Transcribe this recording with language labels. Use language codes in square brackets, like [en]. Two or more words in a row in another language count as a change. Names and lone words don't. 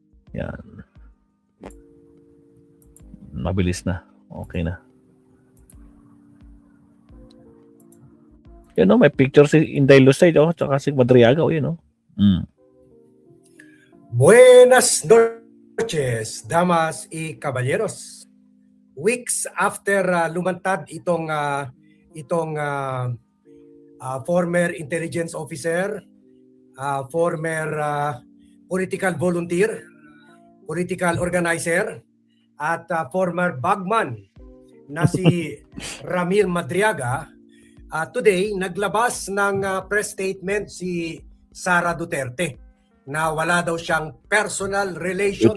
[tl] Yan. Mabilis na. Okay na. Yan o, may picture si Inday Lucay tsaka si Madriaga o yun o. [es] Buenas noches, damas y caballeros. [en] Weeks after [tl] lumantad itong [en] former intelligence officer, former political volunteer, political organizer, [tl] at [en] former bagman [tl] na si Ramil Madriaga, today naglabas ng [en] press statement [tl] si Sara Duterte na wala daw siyang [en] personal relations.